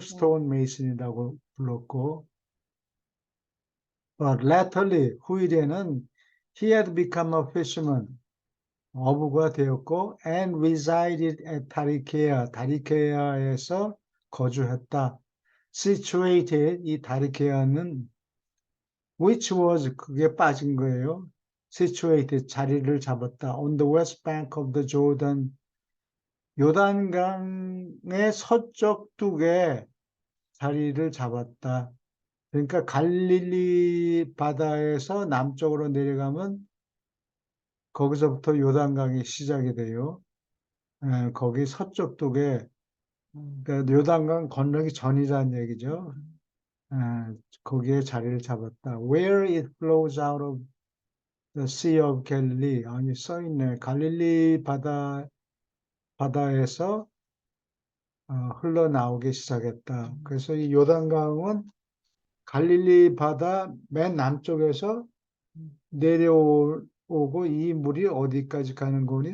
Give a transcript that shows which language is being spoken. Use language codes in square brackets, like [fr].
[ko] 스톤 메이슨이라고 불렀고, [en] latterly [ko] 후일에는 [en] he had become a fisherman, [ko] 어부가 되었고, [en] and resided at [ko] 다리케아, 다리케아에서 거주했다. situated, 이 다리케아는 [en] which was [ko] 그게 빠진 거예요. situated, 자리를 잡았다. [en] on the west bank of the Jordan, [ko] 요단강의 서쪽 뚝에 자리를 잡았다. 그러니까 갈릴리 바다에서 남쪽으로 내려가면 거기서부터 요단강이 시작이 돼요. 거기 서쪽 뚝에 음. 그러니까 요단강 건너기 전이라는 얘기죠. 음. 에, 거기에 자리를 잡았다. [en] Where it flows out of the Sea of Galilee. [ko] 아니 써 있네. 갈릴리 바다에서 흘러나오기 시작했다. 음. 그래서 이 요단강은 갈릴리 바다 맨 남쪽에서 음. 내려오고 이 물이 어디까지 가는 거니?